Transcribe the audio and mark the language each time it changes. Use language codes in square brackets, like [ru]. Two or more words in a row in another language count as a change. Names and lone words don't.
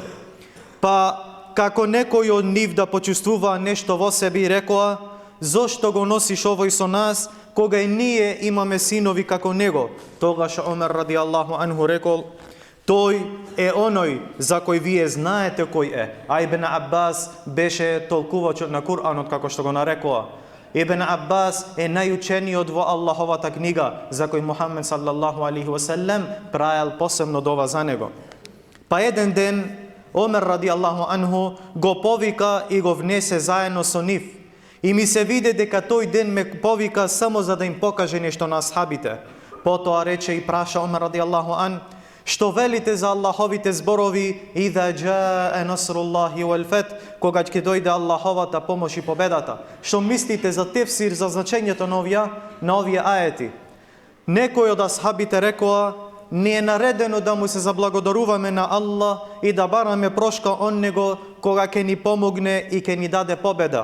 [mk] Па како некој од нив да почувствува нешто во себе и рекоа: зошто го носиш овој со нас, кога и ние имаме синови како него? Тогаш Омер [ar] رضي الله عنه [mk] рекол: тој е оној за кој вие знаете кој е. А Ибн Аббас беше толкувачот на Кур'анот, како што го нарекоа. Ибн Аббас е најучениот во Аллаховата книга, за кој Мухаммед [ar] صلى الله عليه وسلم [mk] прајал посебно дова за него. Па еден ден Омер [ar] رضي الله عنه [mk] го повика и го внесе заедно со нив. И ми се виде дека тој ден ме повика само за да им покаже нешто на асхабите. Потоа рече и праша Омер [ar] رضي الله عن, [mk] што велите за Аллаховите зборови [ar] إذا جاء نصر الله والفتح, [mk] кога ќе дојде Аллаховата помош и победата. Што мислите за тефсир, за значењето на овие аети? Некој од асхабите рекоа, не е наредено да му се заблагодаруваме на Аллах и да бараме прошка он него кога ќе ни помогне и ќе ни даде победа.